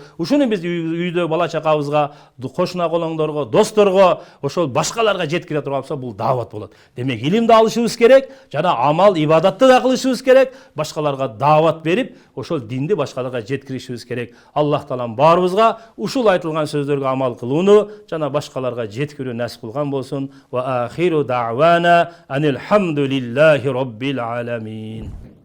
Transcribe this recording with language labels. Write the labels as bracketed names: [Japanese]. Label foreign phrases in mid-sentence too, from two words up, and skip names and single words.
[Kyrgyz] Ушуну биз үйдө бала чакабызга, кошуна колоңдорго, досторго, ошол башкаларга жеткире турган болсо бул даават болот. Демек илимди алышыбыз керек, жана амал, ибадатты да кылышыбыз керек, башкаларга даават берип, ошол динди башкаларга жеткиришибиз керек. Аллах Таалам баарыбызга ушул айтылган сөздөргө амал кылууну жана башкаларга жеткирүү насип кылган болсун. [Arabic] وآخر دعوانا أن الحمد لله رب العالمين.